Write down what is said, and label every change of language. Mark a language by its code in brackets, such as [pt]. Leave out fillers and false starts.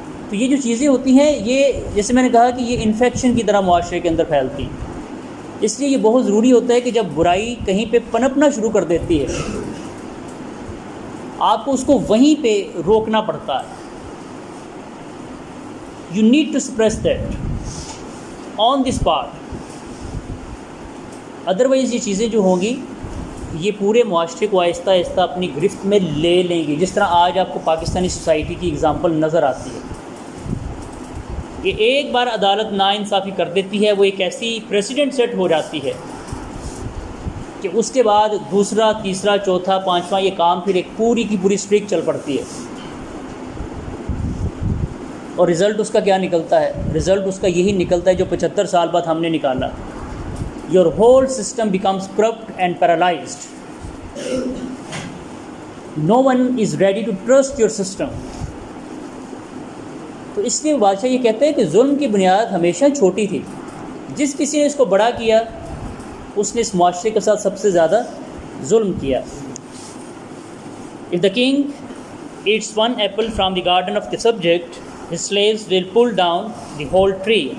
[ur] تو یہ جو چیزیں ہوتی ہیں، یہ جیسے میں نے کہا کہ یہ انفیکشن کی طرح معاشرے کے اندر پھیلتی ہیں. اس لیے یہ بہت ضروری ہوتا ہے کہ جب برائی کہیں پہ پنپنا شروع کر دیتی ہے، آپ کو اس کو وہیں پہ روکنا پڑتا ہے. [en] You need to suppress that on the spot. [ur] Otherwise یہ چیزیں جو ہوں گی یہ پورے معاشرے کو آہستہ آہستہ اپنی گرفت میں لے لیں گی. جس طرح آج آپ کو پاکستانی سوسائٹی کی اگزامپل نظر آتی ہے کہ ایک بار عدالت ناانصافی کر دیتی ہے، وہ ایک ایسی پریسیڈنٹ سیٹ ہو جاتی ہے کہ اس کے بعد دوسرا، تیسرا، چوتھا، پانچواں یہ کام پھر ایک پوری کی پوری اسٹریک چل پڑتی ہے. اور رزلٹ اس کا کیا نکلتا ہے؟ رزلٹ اس کا یہی نکلتا ہے جو 75 سال بعد ہم نے نکالا. [en] Your whole system becomes corrupt and paralyzed. No one is ready to trust your system. [ur] تو اس لیے بادشاہ یہ کہتے ہیں کہ ظلم کی بنیاد ہمیشہ چھوٹی تھی. جس کسی نے اس کو بڑا کیا، اس نے اس معاشرے کے ساتھ سب سے زیادہ ظلم کیا. [en] If the king eats one apple from the garden of the subject, his slaves will pull down the whole tree.